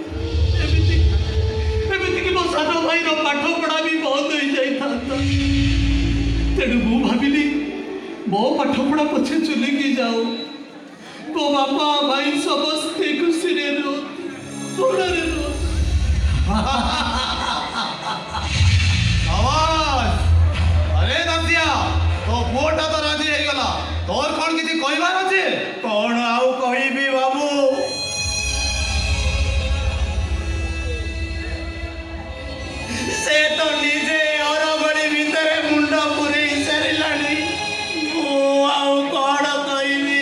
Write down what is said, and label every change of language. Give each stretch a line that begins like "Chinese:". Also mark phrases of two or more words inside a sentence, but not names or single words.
Odia: ଏମିତିକି ମୋ ସାନ ଭାଇର ପାଠ ପଢ଼ା ବି ବନ୍ଦ ହୋଇଯାଇଥାନ୍ତା। ତେଣୁ ମୁଁ ଭାବିଲି ମୋ ପାଠ ପଢ଼ା ପଛେ ଚୁଲିକି ଯାଉ, ମୋ ବାପା ଭାଇ ସମସ୍ତେ ଖୁସିରେ ଭଲରେ ଅରେ ଦାସିଆ ତୋ ପୁଅଟା ତ ରାଜି ହେଇଗଲା। ତୋର କ'ଣ କିଛି କହିବାର ଅଛି? କ'ଣ ଆଉ କହିବି ବାବୁ? ସେ ତ ନିଜେ ଅରଗଳି ଭିତରେ ମୁଣ୍ଡ ପୁରେଇ ସାରିଲାଣି। ମୁଁ ଆଉ କ'ଣ କହିବି?